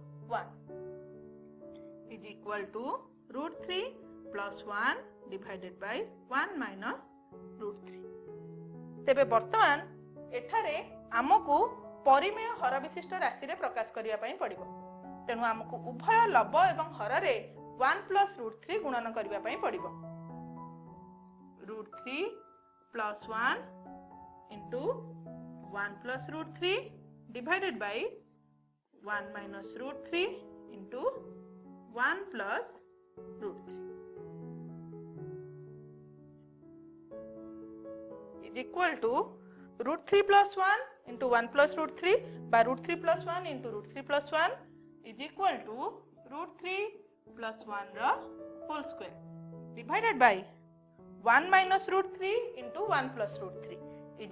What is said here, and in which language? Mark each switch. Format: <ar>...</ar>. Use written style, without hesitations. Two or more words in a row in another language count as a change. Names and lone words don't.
<en>1 is equal to √3 plus 1 divided by 1 minus √3</en> <or>ତେବେ ବର୍ତ୍ତମାନ ଏଠାରେ ଆମକୁ ପରିମେୟ ହର ବିଶିଷ୍ଟ ରାଶି ରେ ପ୍ରକାଶ କରିବା ପାଇଁ ପଡ଼ିବ ତେଣୁ ଆମକୁ ଉଭୟ ଲବ ଏବଂ ହର ରେ 1</or> <en>plus √3</en> <or>ଗୁଣନ କରିବା ପାଇଁ ପଡ଼ିବ</or> <en>√3 plus 1 into 1 plus √3 divided by 1 minus √3 into 1 plus √3 is equal to √3 plus 1 into 1 plus √3 by √3 plus 1 into √3 plus 1 is equal to √3 plus 1 ra whole square divided by 1 minus √3 into 1 plus √3 is</en>